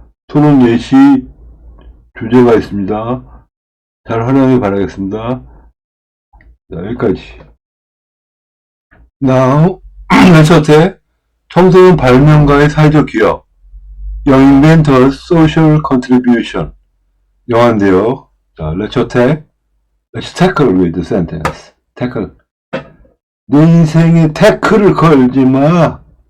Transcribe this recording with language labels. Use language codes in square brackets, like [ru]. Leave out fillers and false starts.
[ko] 토론 예시 주제가 있습니다. 잘 활용하길 바라겠습니다. 자, 여기까지. Now, 첫째, 청소년 발명가의 사회적 기여. [en] Young Inventors Social Contribution. [ko] 영어인데요. [en] 자, let's tackle with the sentence. tackle. [ko] 내 인생에 태클을 걸지 마.